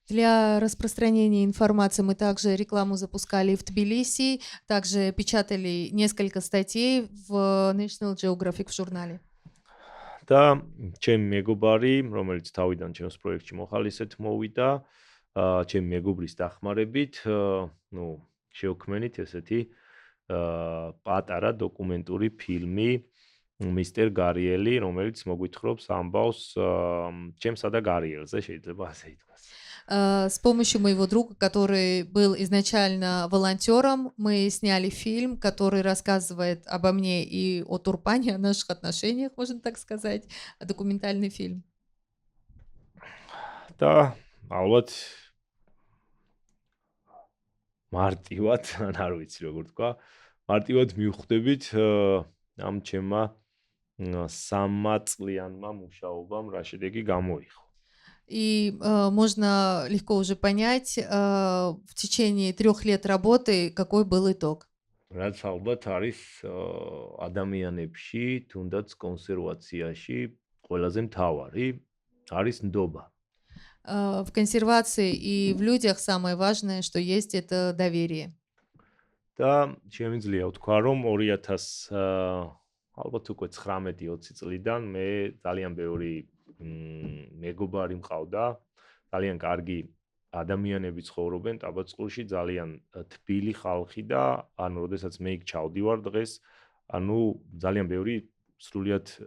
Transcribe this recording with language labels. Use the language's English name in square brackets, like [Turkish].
[Russian] Для распространения информации мы также рекламу запускали в Тбилиси, также печатали несколько статей в National Geographic в журнале. [Georgian] და ჩემი მეგობარი, რომელიც თავიდან ჩემს პროექტში მოხალისედ მოვიდა, ჩემი მეგობრის დახმარებით, შევქმნით ესეთი პატარა დოკუმენტური ფილმი მისტერ გარიელი, რომელიც მოგვითხრობს ამბავს ჩემსა და გარიელზე, შეიძლება ასე ითქვას. [Russian] С помощью моего друга, который был изначально волонтером, мы сняли фильм, который рассказывает обо мне и о Турпане, о наших отношениях, можно так сказать, документальный фильм. [Georgian] და ალბათ მარტივად, არ ვიცი როგორ თქვა, მარტივად მივხვდებით ამ ჩემმა 3 წლიანმა მუშაობამ რა შედეგი გამოიღო. [Russian] И можно легко уже понять в течение 3 лет работы, какой был итог. [Georgian] რაც ალბათ არის ადამიანებში, თუნდაც კონსერვაციაში ყველაზე მთავარი, არის ნდობა. [Russian] В консервации и в людях самое важное, что есть, это доверие. [Georgian] და შემიძლია ვთქვა, რომ 2000 ალბათ უკვე 19-20 წლიდან მე ძალიან ბევრი მეგობარი მყავდა, ძალიან კარგი ადამიანები ცხოვრობენ ტაბაწყურში, ძალიან თბილი ხალხი და ანუ როდესაც მე იქ ჩავდივარ დღეს, ანუ ძალიან ბევრი სრულიად